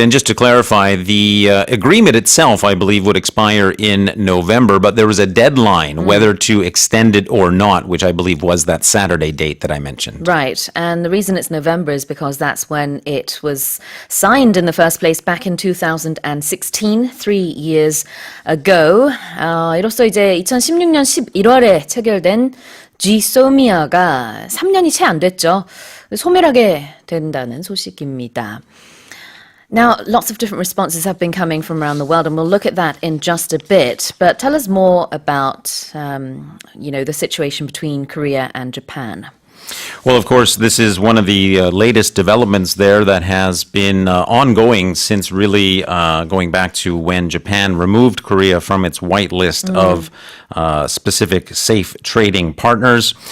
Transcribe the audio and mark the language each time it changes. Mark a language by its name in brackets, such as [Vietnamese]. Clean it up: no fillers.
[English] And just to clarify, the agreement itself, I believe, would expire in November, but there was a deadline whether to extend it or not, which I believe was that Saturday date that I mentioned. Right, and the reason it's November is because that's when it was signed in the first place back in 2016, 3 years ago. [Korean] 이로써 이제 2016년 11월에 체결된 GSOMIA가 3년이 채 안 됐죠. 소멸하게 된다는 소식입니다. [English] Now, lots of different responses have been coming from around the world, and we'll look at that in just a bit. But tell us more about, the situation between Korea and Japan. Well, of course, this is one of the latest developments there that has been ongoing since really going back to when Japan removed Korea from its white list of specific safe trading partners.